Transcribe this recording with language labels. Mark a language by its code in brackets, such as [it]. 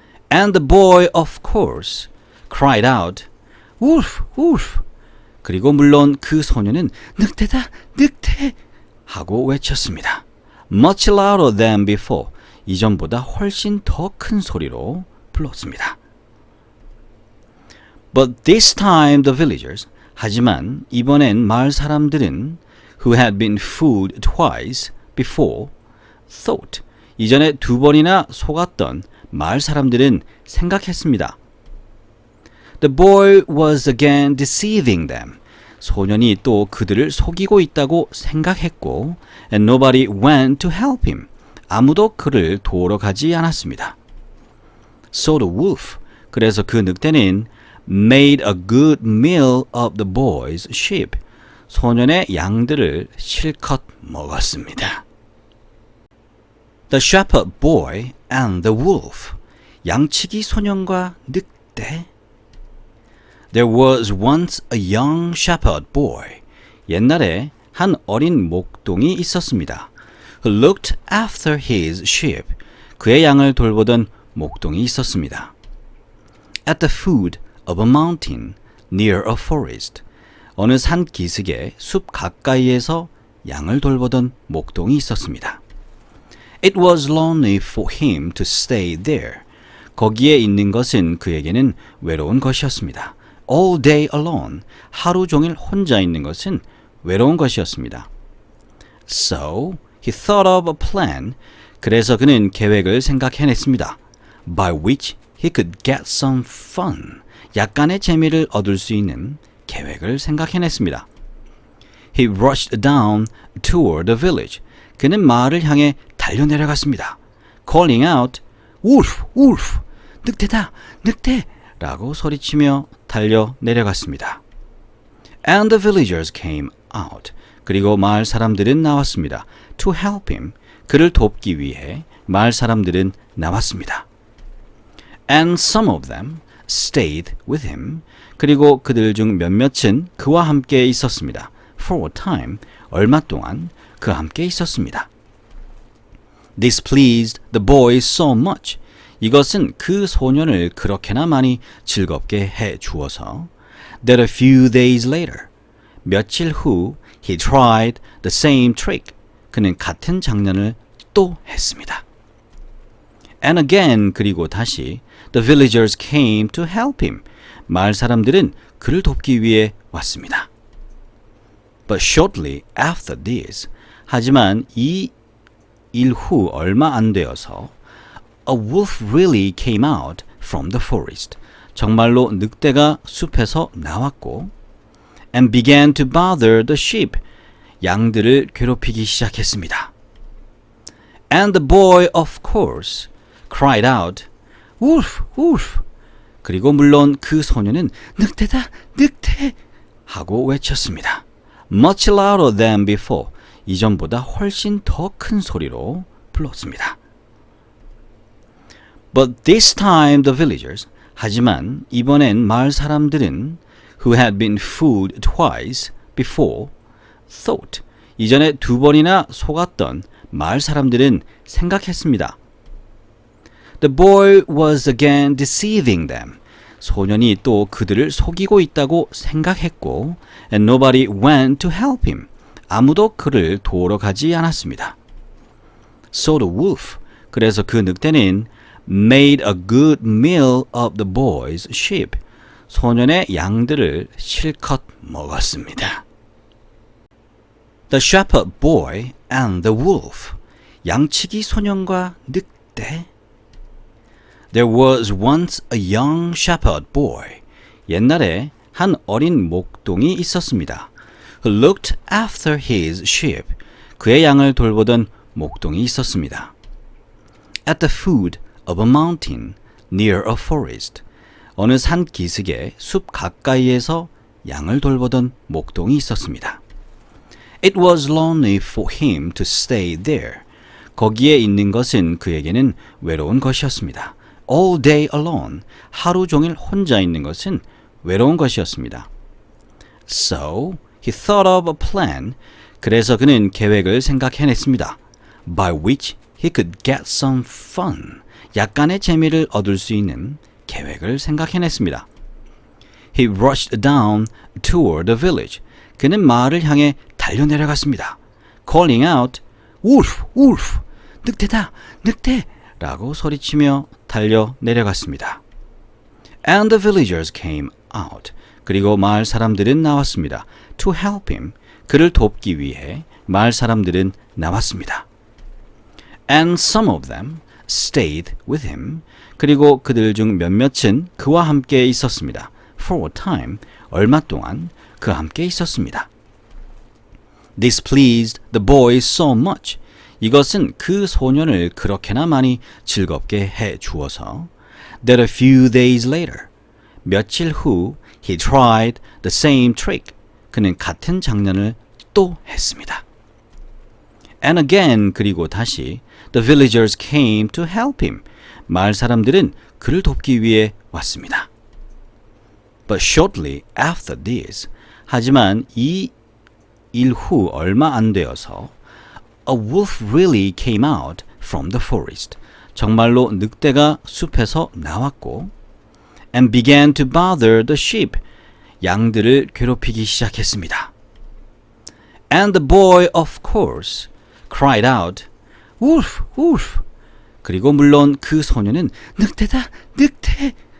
[en] And the boy, of course, cried out, wolf, wolf. [ko] 그리고 물론 그 소년은 늑대다, 늑대! 하고 외쳤습니다. [en] Much louder than before. [ko] 이전보다 훨씬 더 큰 소리로 불렀습니다. [en] But this time the villagers, [ko] 하지만 이번엔 마을 사람들은 [en] who had been fooled twice before thought, [ko] 이전에 두 번이나 속았던 마을 사람들은 생각했습니다. [en] The boy was again deceiving them. [ko] 소년이 또 그들을 속이고 있다고 생각했고 [en] and nobody went to help him. [ko] 아무도 그를 도우러 가지 않았습니다. [en] So the wolf, [ko] 그래서 그 늑대는 [en] made a good meal of the boy's sheep. [ko] 소년의 양들을 실컷 먹었습니다. [en] The shepherd boy and the wolf. [ko] 양치기 소년과 늑대. [en] There was once a young shepherd boy. [ko] 옛날에 한 어린 목동이 있었습니다. [en] Who looked after his sheep. [ko] 그의 양을 돌보던 목동이 있었습니다. [en] At the foot of a mountain near a forest. [ko] 어느 산 기슭의 숲 가까이에서 양을 돌보던 목동이 있었습니다. [en] It was lonely for him to stay there. [ko] 거기에 있는 것은 그에게는 외로운 것이었습니다. [en] All day alone. [ko] 하루 종일 혼자 있는 것은 외로운 것이었습니다. [en] So, he thought of a plan. [ko] 그래서 그는 계획을 생각해냈습니다. [en] By which he could get some fun. [ko] 약간의 재미를 얻을 수 있는 계획을 생각해냈습니다. [en] He rushed down toward the village. [ko] 그는 마을을 향해 달려내려갔습니다. [en] Calling out, Wolf! Wolf! [ko] 늑대다! 늑대! 라고 소리치며 달려내려갔습니다. [en] And the villagers came out. [ko] 그리고 마을 사람들은 나왔습니다. [en] To help him. [ko] 그를 돕기 위해 마을 사람들은 나왔습니다. [en] And some of them stayed with him. [ko] 그리고 그들 중 몇몇은 그와 함께 있었습니다. [en] For a time. [ko] 얼마 동안 그와 함께 있었습니다. [en] This pleased the boy so much. [ko] 이것은 그 소년을 그렇게나 많이 즐겁게 해 주어서 [en] that a few days later, [ko] 며칠 후 [en] he tried the same trick. [ko] 그는 같은 장난을 또 했습니다. [en] And again, [ko] 그리고 다시 [en] the villagers came to help him. [ko] 마을 사람들은 그를 돕기 위해 왔습니다. [en] But shortly after this, [ko] 하지만 이 일 후 얼마 안 되어서 [en] a wolf really came out from the forest. [ko] 정말로 늑대가 숲에서 나왔고 [en] and began to bother the sheep. [ko] 양들을 괴롭히기 시작했습니다. [en] And the boy, of course, cried out, Wolf! Wolf! [ko] 그리고 물론 그 소년은 늑대다! 늑대! 하고 외쳤습니다. [en] Much louder than before. [ko] 이전보다 훨씬 더 큰 소리로 불렀습니다. [en] But this time the villagers, [ko] 하지만 이번엔 마을 사람들은 [en] who had been fooled twice before thought, [ko] 이전에 두 번이나 속았던 마을 사람들은 생각했습니다. [en] The boy was again deceiving them. [ko] 소년이 또 그들을 속이고 있다고 생각했고 [en] and nobody went to help him. [ko] 아무도 그를 도우러 가지 않았습니다. [en] So the wolf, [ko] 그래서 그 늑대는 [en] made a good meal of the boy's sheep. [ko] 소년의 양들을 실컷 먹었습니다. [en] The shepherd boy and the wolf. [ko] 양치기 소년과 늑대. [en] There was once a young shepherd boy. [ko] 옛날에 한 어린 목동이 있었습니다. [en] Who looked after his sheep. [ko] 그의 양을 돌보던 목동이 있었습니다. [en] At the foot of a mountain near a forest. [ko] 어느 산 기슭의 숲 가까이에서 양을 돌보던 목동이 있었습니다. [en] It was lonely for him to stay there. [ko] 거기에 있는 것은 그에게는 외로운 것이었습니다. [en] All day alone. [ko] 하루 종일 혼자 있는 것은 외로운 것이었습니다. [en] So, he thought of a plan. [ko] 그래서 그는 계획을 생각해냈습니다. [en] By which he could get some fun. [ko] 약간의 재미를 얻을 수 있는 계획을 생각해냈습니다. [en] He rushed down toward the village. [ko] 그는 마을을 향해 달려내려갔습니다. [en] Calling out, Wolf! Wolf! [ko] 늑대다! 늑대! 라고 소리치며 달려내려갔습니다. [en] And the villagers came out. [ko] 그리고 마을 사람들은 나왔습니다. [en] To help him. [ko] 그를 돕기 위해 마을 사람들은 나왔습니다. [en] And some of them stayed with him. [ko] 그리고 그들 중 몇몇은 그와 함께 있었습니다. [en] For a time. [ko] 얼마 동안 그와 함께 있었습니다. [en] This pleased the boy so much. [ko] 이것은 그 소년을 그렇게나 많이 즐겁게 해 주어서 [en] that a few days later, [ko] 며칠 후 [en] he tried the same trick. [ko] 그는 같은 장난을 또 했습니다. [en] And again, [ko] 그리고 다시 [en] the villagers came to help him. [ko] 마을 사람들은 그를 돕기 위해 왔습니다. [en] But shortly after this, [ko] 하지만 이 일 후 얼마 안 되어서 [en] a wolf really came out from the forest. [ko] 정말로 늑대가 숲에서 나왔고 [en] and began to bother the sheep. [ko] 양들을 괴롭히기 시작했습니다. [en] And the boy, of course, cried out, Wolf, wolf. [ko] 그리고 물론 그 소녀는 늑대다, 늑대!